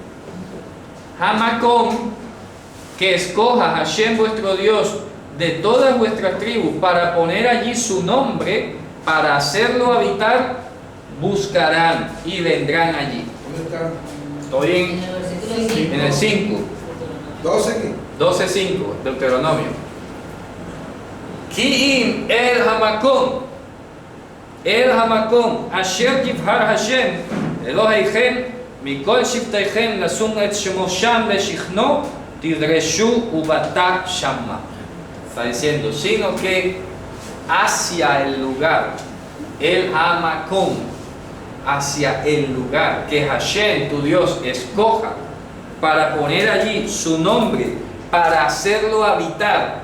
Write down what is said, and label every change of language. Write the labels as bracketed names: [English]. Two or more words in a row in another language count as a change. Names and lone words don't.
[Spanish] Hamacón, que escoja Hashem vuestro Dios de todas vuestras tribus para poner allí su nombre, para hacerlo habitar, buscarán y vendrán allí. ¿Dónde está? Estoy en el 5. 12 aquí. 12:5, Deuteronomio. [Hebrew] כי אם אל המקום, אשר יבחר השם, אלהיכם, מכל שבטיכם לשום את שמו שם לשכנו, תדרשו ובאת שמה. [Spanish] Está diciendo, sino que hacia el lugar, el Hamacón, hacia el lugar que Hashem, tu Dios, escoja para poner allí su nombre, para hacerlo habitar.